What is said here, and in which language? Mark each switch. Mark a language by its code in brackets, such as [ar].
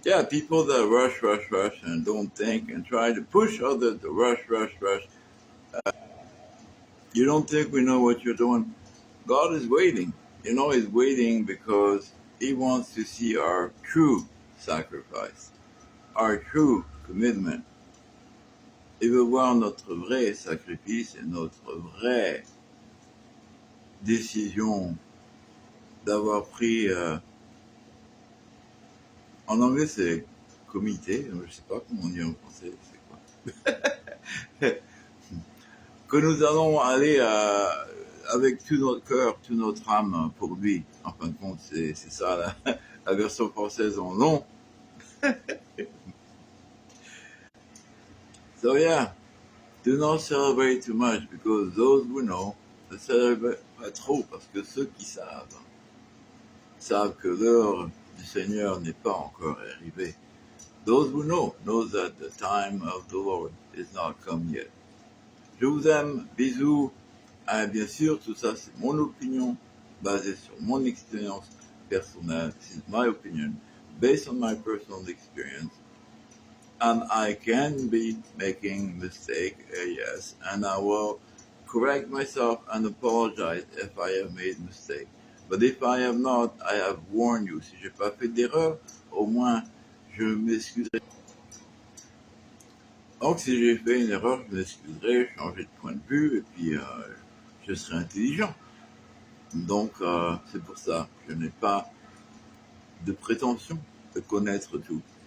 [en] People that rush, and don't think and try to push others to rush. You don't think we know what you're doing. God is waiting. He's waiting because He wants to see our true sacrifice, our true commitment. [fr] Il veut voir notre vrai sacrifice et notre vraie décision d'avoir pris, en anglais c'est comité, je ne sais pas comment on dit en français, c'est quoi. Que nous allons aller avec tout notre cœur, toute notre âme pour lui. En fin de compte, c'est ça la version française en long. [en] So yeah, do not celebrate too much because those who know [fr] ne célèbrent pas trop parce que ceux qui savent que l'heure du Seigneur n'est pas encore arrivée. [en] Those who know that the time of the Lord is not come yet. [fr] Je vous aime, bisous. Bien sûr, tout ça c'est mon opinion basée sur mon expérience personnelle. [en] This is my opinion based on my personal experience. And I can be making mistake, yes, and I will correct myself and apologize if I have made mistake. But if I have not, I have warned you. [fr] Si j'ai pas fait d'erreur, au moins je m'excuserai. Donc si j'ai fait une erreur, je m'excuserai, changer de point de vue et puis je serai intelligent. Donc c'est pour ça, je n'ai pas de prétention de connaître tout.